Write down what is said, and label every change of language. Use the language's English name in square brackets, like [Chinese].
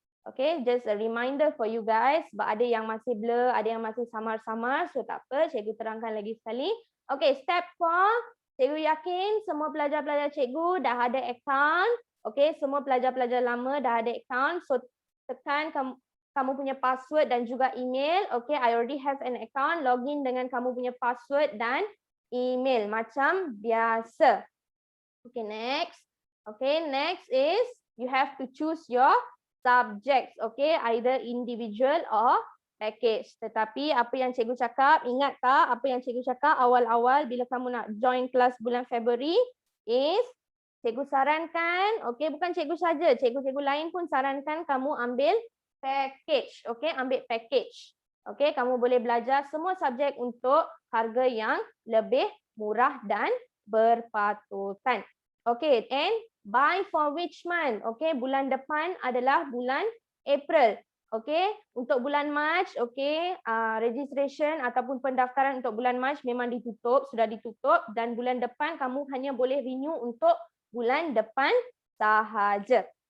[English] Okay, just a reminder for you guys. [Malay] Sebab ada yang masih blur, ada yang masih samar-samar. So tak apa, cikgu terangkan lagi sekali. Okay, step 4. Cikgu yakin semua pelajar-pelajar cikgu dah ada account. Okay, semua pelajar-pelajar lama dah ada account. So tekan kamu punya password dan juga email. [English] Okay, I already have an account. [Malay] Login dengan kamu punya password dan email macam biasa. [English] Okay, next. Okay, next is you have to choose your subjects, okay, either individual or package. [Malay] Tetapi apa yang cikgu cakap, ingat tak apa yang cikgu cakap awal-awal bila kamu nak join kelas bulan Februari is cikgu sarankan, okay, bukan cikgu saja, cikgu-cikgu lain pun sarankan kamu ambil package, okay, ambil package. Okay, kamu boleh belajar semua subjek untuk harga yang lebih murah dan berpatutan. [English] Okay, and buy for which month? [Malay] Okay, bulan depan adalah bulan April. Okay, untuk bulan Mac, okay, registration ataupun pendaftaran untuk bulan Mac memang ditutup, sudah ditutup dan bulan depan kamu hanya boleh renew untuk bulan depan sahaja.